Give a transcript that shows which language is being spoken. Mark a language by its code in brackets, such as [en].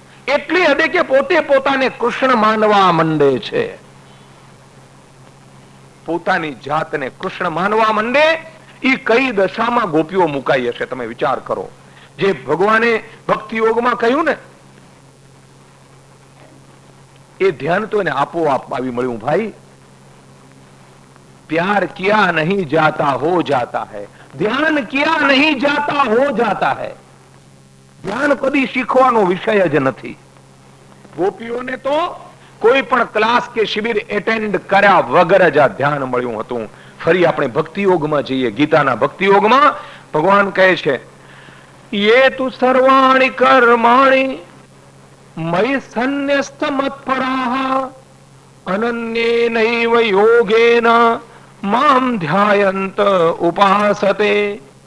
[gu] એટલી હદે કે પોતે પોતાને કૃષ્ણ માનવા માંડે છે, પોતાની જાતને કૃષ્ણ માનવા માંડે. એ કઈ દશામાં ગોપીઓ મુકાઈ હશે, તમે વિચાર કરો. જે ભગવાને ભક્તિ યોગમાં કહ્યું ને, એ ધ્યાન તો એને આપોઆપ આવી મળ્યું. [hi] ભાઈ, प्यार किया नहीं जाता हो जाता है, ध्यान किया नहीं जाता हो जाता है. [gu] ધ્યાન કદી શીખવાનો વિષય જ નથી. ગોપીઓને તો કોઈ પણ ક્લાસ કે શિબિર એટેન્ડ કર્યા વગર જ આ ધ્યાન મળ્યું હતું. ફરી આપણે ભક્તિ યોગમાં જઈએ. ગીતાના ભક્તિ યોગમાં ભગવાન કહે છે, [sa] યે તુ સર્વાણિ કર્માણિ મયि સંન્યસ્ત મત્પરાઃ અનન્યેનૈવ યોગેન મામ ધ્યાયંત ઉપાસતે.